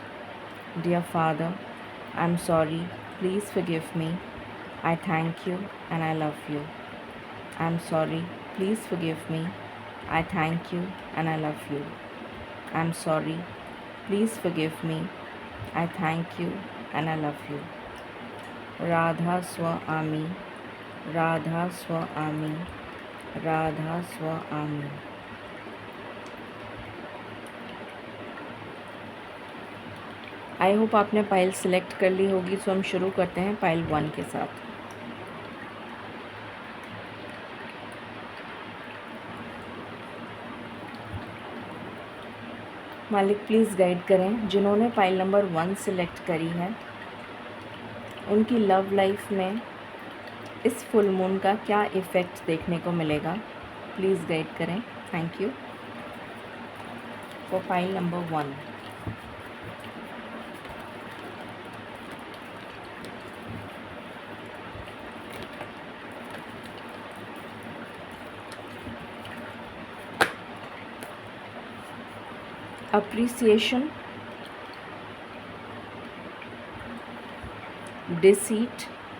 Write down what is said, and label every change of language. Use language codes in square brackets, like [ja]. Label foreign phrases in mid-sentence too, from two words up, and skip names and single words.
[en] Dear Father, I'm sorry. Please forgive me. I thank you and I love you. I'm sorry. Please forgive me. I thank you and I love you. I'm sorry. Please forgive me. I thank you and I love you. Radha Swa Ami, Radha Swa Ami, Radha Swa Ami. I hope [hi] आपने [en] pile select [hi] कर ली होगी। सो हम शुरू करते हैं पाइल 1 के साथ। मालिक [en] please guide [hi] करें जिन्होंने [en] pile number 1 select [hi] करी है, उनकी [en] love life [hi] में इस [en] full moon [hi] का क्या इफ़ेक्ट देखने को मिलेगा। [en] please guide करें। thank you for pile number 1. appreciation, deceit,